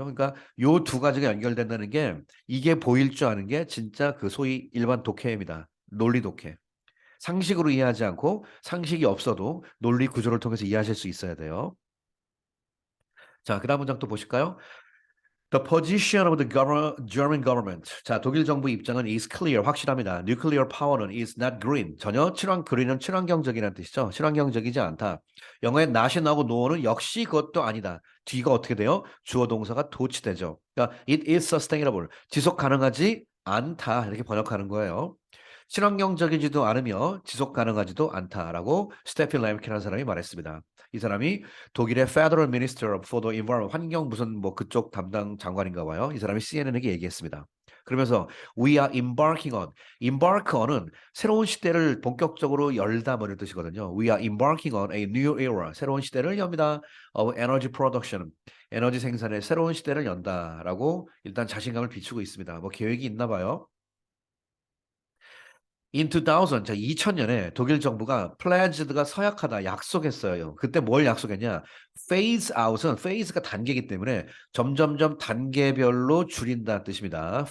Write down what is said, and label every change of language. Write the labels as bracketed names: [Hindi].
[Korean] 그러니까 요 두 가지가 연결된다는 게 이게 보일 줄 아는 게 진짜 그 소위 일반 독해입니다. 논리 독해. 상식으로 이해하지 않고 상식이 없어도 논리 구조를 통해서 이해하실 수 있어야 돼요. 자, 그다음 문장 또 보실까요? [English] The position of the German government. [Korean] 자, 독일 정부 입장은 [English] is clear, [Korean] 확실합니다. [English] Nuclear power [Korean] 는 [English] is not green. [Korean] 전혀 green은 친환경적이라는 뜻이죠. 친환경적이지 않다. 영어에 not이 나오고 no는 역시 그것도 아니다. 뒤가 어떻게 돼요? 주어 동사가 도치되죠. 그러니까 [English] it is sustainable. [Korean] 지속 가능하지 않다. 이렇게 번역하는 거예요. 친환경적이지도 않으며 지속 가능하지도 않다라고 스테피 램키라는 사람이 말했습니다. 이 사람이 독일의 [English] Federal Minister for the Environment [Korean] 환경 무슨 뭐 그쪽 담당 장관인가 봐요. 이 사람이 CNN에게 얘기했습니다. 그러면서 [English] we are embarking on, [Korean] embark on은 새로운 시대를 본격적으로 열다 뭐 이런 뜻이거든요. [English] We are embarking on a new era, [Korean] 새로운 시대를 엽니다. [English] of energy production, [Korean] 에너지 생산의 새로운 시대를 연다라고 일단 자신감을 비추고 있습니다. 뭐 계획이 있나 봐요. In 2000, 자 2000년에 독일 정부가 pledged가 서약하다 약속했어요. 그때 뭘 약속했냐? phase out은 phase가 단계이기 때문에 점점점 단계별로 줄인다는 뜻입니다.